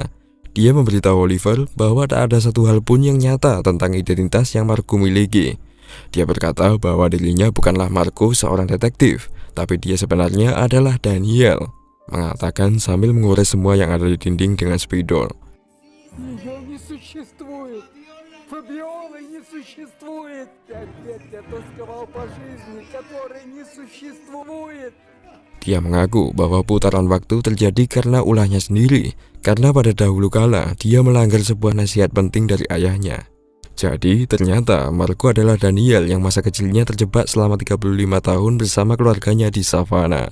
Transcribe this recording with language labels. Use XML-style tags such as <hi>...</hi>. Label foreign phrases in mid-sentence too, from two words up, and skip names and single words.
<id>Dia memberitahu Oliver bahwa tak ada satu hal pun yang nyata tentang identitas yang Marco miliki. Dia berkata bahwa dirinya bukanlah Marco seorang detektif, tapi dia sebenarnya adalah Daniel, mengatakan sambil mengores semua yang ada di dinding dengan spidol.</id> <ru>Ее не существует. Фабиолы не существует. Опять я тосковал по жизни, которой не существует.</ru> <id>Dia mengaku bahwa putaran waktu terjadi karena ulahnya sendiri, karena pada dahulu kala dia melanggar sebuah nasihat penting dari ayahnya. Jadi ternyata Marco adalah Daniel yang masa kecilnya terjebak selama 35 tahun bersama keluarganya di savana.</id>